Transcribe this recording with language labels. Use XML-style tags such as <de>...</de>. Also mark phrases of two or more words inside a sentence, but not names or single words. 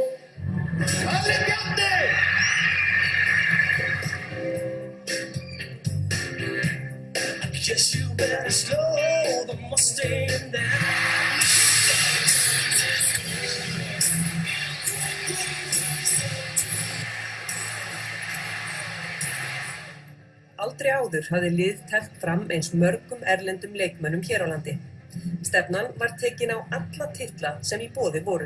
<is>Það er Bjarni!</is> <en>Guess you better slow the Mustang down.</en> <is>Aldrei áður hafði lið teflt fram eins mörgum erlendum leikmönnum hér á landi. Stefnan var tekin á alla titla sem í boði voru.</is>